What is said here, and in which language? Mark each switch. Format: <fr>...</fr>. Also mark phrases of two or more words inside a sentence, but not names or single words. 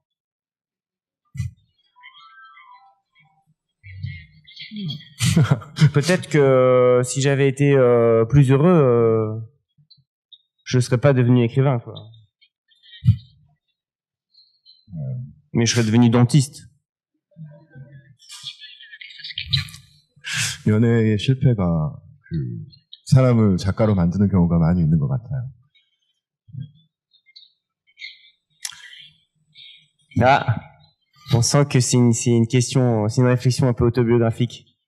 <fr>Peut-être que si j'avais été plus heureux, je serais pas devenu écrivain, quoi. Mais je serais devenu dentiste.</fr> <ko>연애의 실패가 사람을 작가로 만드는 경우가 많이 있는 것 같아요.</ko> <fr>Ah, on sent que c'est une question, c'est une réflexion un peu autobiographique.</fr>